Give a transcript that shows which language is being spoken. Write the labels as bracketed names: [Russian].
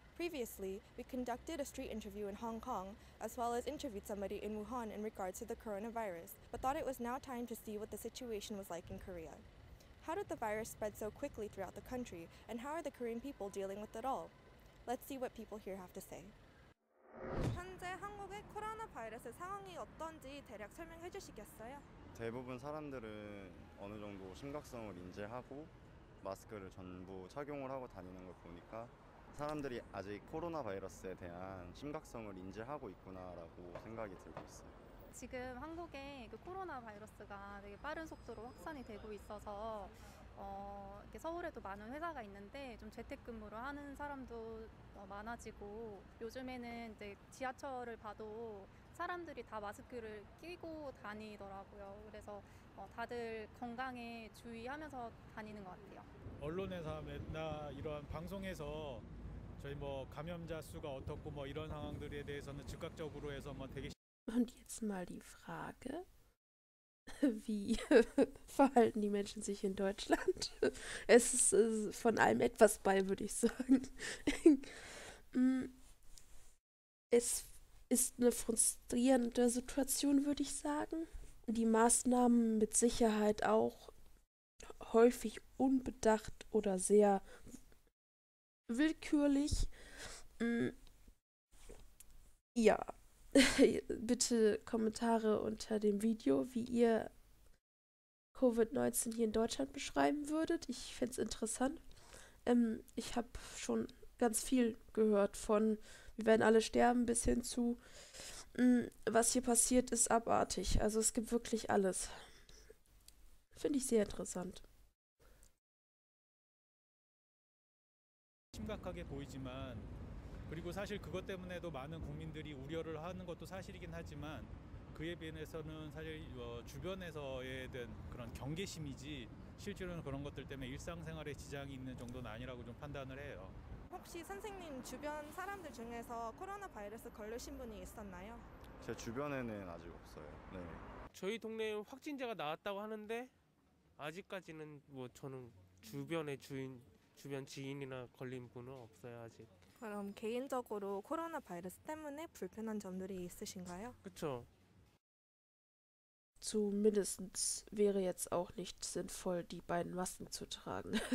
[English] Previously, we conducted a street interview in Hong Kong, as well as interviewed somebody in Wuhan in regards to the coronavirus, but thought it was now time to see what the situation was like in Korea. How did the virus spread so quickly throughout the country, and how are the Korean people dealing with it all? Let's see what people here have to say. [Korean] 현재 한국의 코로나 바이러스 상황이 어떤지 대략 설명해 주시겠어요? 대부분 사람들은 어느 정도 심각성을 인지하고 마스크를 전부 착용을 하고 다니는 걸 보니까 사람들이 아직 코로나 바이러스에 대한 심각성을 인지하고 있구나라고 생각이 들고 있어요. 지금 한국에 그 코로나 바이러스가 되게 빠른 속도로 확산이 되고 있어서 이렇게 서울에도 많은 회사가 있는데 좀 재택근무를 하는 사람도 많아지고 요즘에는 이제 지하철을 봐도 사람들이 다 마스크를 끼고 다니더라고요. 그래서 다들 건강에 주의하면서 다니는 것 같아요. 언론에서 맨날 이런 방송에서 저희 뭐 감염자 수가 어떻고 뭐 이런 상황들에 대해서는 즉각적으로 해서 뭐 되게 [German] Und jetzt mal die Frage, wie verhalten die Menschen sich in Deutschland? Es ist von allem etwas bei, würde ich sagen. Es ist eine frustrierende Situation, würde ich sagen. Die Maßnahmen mit Sicherheit auch häufig unbedacht oder sehr willkürlich. Ja. Bitte Kommentare unter dem Video, wie ihr Covid-19 hier in Deutschland beschreiben würdet. Ich fände es interessant. Ich habe schon ganz viel gehört von, wir werden alle sterben, bis hin zu, was hier passiert, ist abartig. Also es gibt wirklich alles. Finde ich sehr interessant. [Korean] 심각하게 보이지만 그리고 사실 그것 때문에도 많은 국민들이 우려를 하는 것도 사실이긴 하지만 그에 비해서는 사실 주변에서에 대한 그런 경계심이지 실제로는 그런 것들 때문에 일상생활에 지장이 있는 정도는 아니라고 좀 판단을 해요. 혹시 선생님 주변 사람들 중에서 코로나 바이러스 걸리신 분이 있었나요? 제 주변에는 아직 없어요. 네. 저희 동네에 확진자가 나왔다고 하는데 아직까지는 뭐 저는 주변 지인이나 걸린 분은 없어요 아직. 그럼 개인적으로 코로나 바이러스 때문에 불편한 점들이 있으신가요? 그렇죠. [German] Zumindest wäre jetzt auch nicht sinnvoll, die beiden Masken zu tragen.